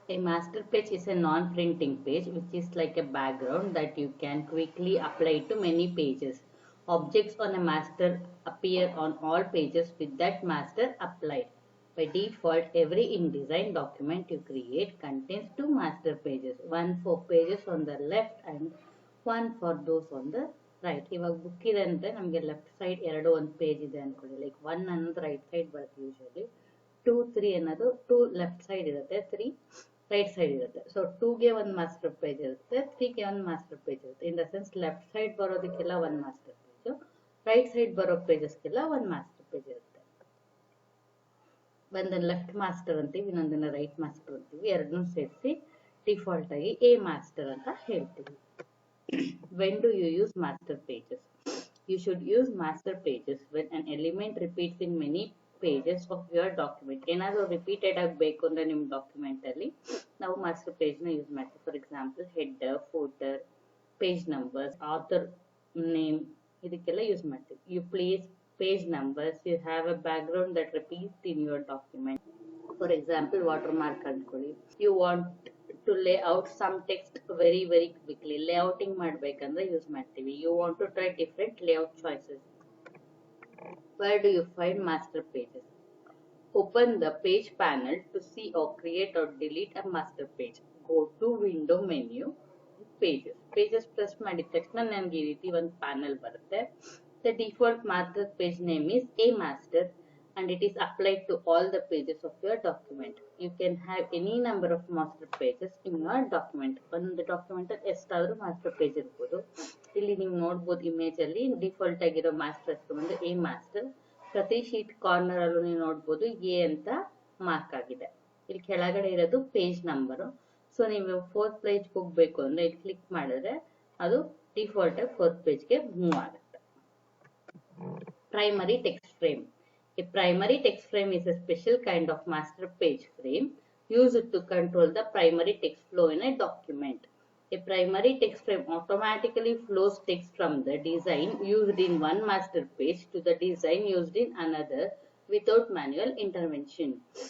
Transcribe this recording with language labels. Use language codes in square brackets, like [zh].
[en] A master page is a non-printing page which is like a background that you can quickly apply to many pages. Objects on a master appear on all pages with that master applied. By default, every InDesign document you create contains two master pages, one for pages on the left and one for those on the right. [kn] ಇವಾಗ book ಇದೆ ಅಂದ್ರೆ ನಮಗೆ left side ಎರಡು ಒಂದು page ಇದೆ ಅನ್ಕೊಳ್ಳಿ. Like 1 ಅನ್ನೋದು right side ಬರುತ್ತೆ ಯೂಶಲಿ, 2, 3 ಅನ್ನೋದು 2 ಲೆಫ್ಟ್ ಸೈಡ್ ಇರುತ್ತೆ, 3 ರೈಟ್ ಸೈಡ್ ಇರುತ್ತೆ. ಸೊ 2ಗೆ ಒಂದು ಮಾಸ್ಟರ್ ಪೇಜ್ ಇರುತ್ತೆ, 3ಗೆ ಒಂದು ಮಾಸ್ಟರ್ ಪೇಜ್ ಇರುತ್ತೆ. In the sense left side ಬರೋದಕ್ಕೆಲ್ಲ ಒಂದು ಮಾಸ್ಟರ್ ಪೇಜ್, ರೈಟ್ ಸೈಡ್ ಬರೋ ಪೇಜಸ್ಗೆಲ್ಲ ಒಂದು ಮಾಸ್ಟರ್ ಪೇಜ್ ಇರುತ್ತೆ. ಒಂದನ್ನ ಲೆಫ್ಟ್ ಮಾಸ್ಟರ್ ಅಂತೀವಿ, ಇನ್ನೊಂದನ್ನ ರೈಟ್ ಮಾಸ್ಟರ್ ಅಂತೀವಿ. ಎರಡನ್ನೂ ಸೇರಿಸಿ ಡಿಫಾಲ್ಟ್ ಆಗಿ ಎ ಮಾಸ್ಟರ್ ಅಂತ ಹೇಳ್ತೀವಿ. [en] When do you use master pages? You should use master pages when an element repeats in many pages of your document. [kn] ಏನಾದರೂ ರಿಪೀಟೆಡ್ ಆಗಬೇಕು ಅಂದ್ರೆ ನಿಮ್ಮ ಡಾಕ್ಯುಮೆಂಟ್ ಅಲ್ಲಿ ನಾವು ಮಾಸ್ಟರ್ ಪೇಜ್ ನ ಯೂಸ್ ಮಾಡ್ತೀವಿ. For example header, footer, page numbers, author name, ಇದಕ್ಕೆಲ್ಲ use ಮಾಡ್ತೀವಿ. [en] You place page numbers, you have a background that repeats in your document. For example, watermark [kn] ಅನ್ಕೊಳ್ಳಿ. [en] You want to lay out some text very quickly. [kn] Layouting ಮಾಡ್ಬೇಕಂದ್ರೆ use ಮಾಡ್ತೀವಿ. [en] You want to try different layout choices. Where do you find master pages? Open the page panel to see or create or delete a master page. Go to window menu, pages press [kn] ಮಾಡಿದ ತಕ್ಷಣ ನನಗೆ ಈ ರೀತಿ ಒಂದು panel ಬರುತ್ತೆ. [en] The default master page name is a master and it is applied to all the pages of your document. You can have any number of master pages in your document. [kn] ಒಂದು document ಅಲ್ಲಿ ಎಷ್ಟಾದ್ರೂ master page ಇರ್ಬೋದು. ಇಲ್ಲಿ ನೀವು ನೋಡ್ಬೋದು image ಅಲ್ಲಿ default ಆಗಿರೋ master ಬಂದು ಎ ಮಾಸ್ಟರ್. ಪ್ರತಿ ಶೀಟ್ ಕಾರ್ನರ್ ಅಲ್ಲೂ ನೀವು ನೋಡ್ಬೋದು ಎ ಅಂತ ಮಾರ್ಕ್ ಆಗಿದೆ. ಇಲ್ಲಿ ಕೆಳಗಡೆ ಇರೋದು ಪೇಜ್ ನಂಬರು. ಸೊ ನೀವು 4th ಪೇಜ್ ಹೋಗ್ಬೇಕು ಅಂದ್ರೆ ಇಲ್ಲಿ ಕ್ಲಿಕ್ ಮಾಡಿದ್ರೆ ಅದು ಡಿಫಾಲ್ಟ್ ಆಗಿ 4th ಪೇಜ್ಗೆ ಮೂವ್ ಆಗುತ್ತೆ. [en] Primary text frame. A primary text frame is a special kind of master page frame used to control the primary text flow in a document. A primary text frame automatically flows text from the design used in one master page to the design used in another without manual intervention.